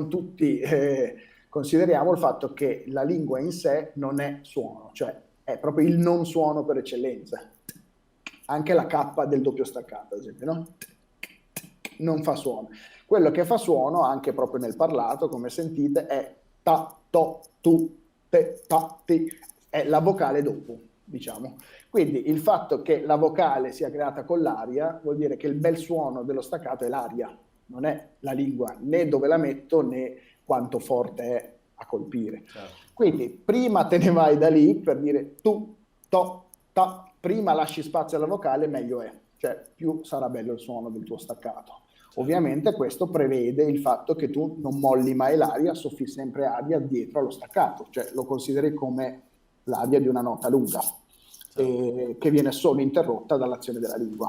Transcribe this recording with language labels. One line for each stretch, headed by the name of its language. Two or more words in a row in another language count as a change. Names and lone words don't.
Italian: non tutti consideriamo il fatto che la lingua in sé non è suono, cioè è proprio il non suono per eccellenza. Anche la K del doppio staccato, ad esempio, no? Non fa suono. Quello che fa suono, anche proprio nel parlato, come sentite, è ta, to, tu, te, ta, ti, è la vocale dopo, diciamo. Quindi il fatto che la vocale sia creata con l'aria vuol dire che il bel suono dello staccato è l'aria, non è la lingua, né dove la metto né quanto forte è a colpire. Certo. Quindi prima te ne vai da lì per dire tu, to, ta, prima lasci spazio alla vocale, meglio è, cioè più sarà bello il suono del tuo staccato. Certo. Ovviamente questo prevede il fatto che tu non molli mai l'aria, soffi sempre aria dietro allo staccato, cioè lo consideri come l'aria di una nota lunga, Certo. che viene solo interrotta dall'azione della lingua.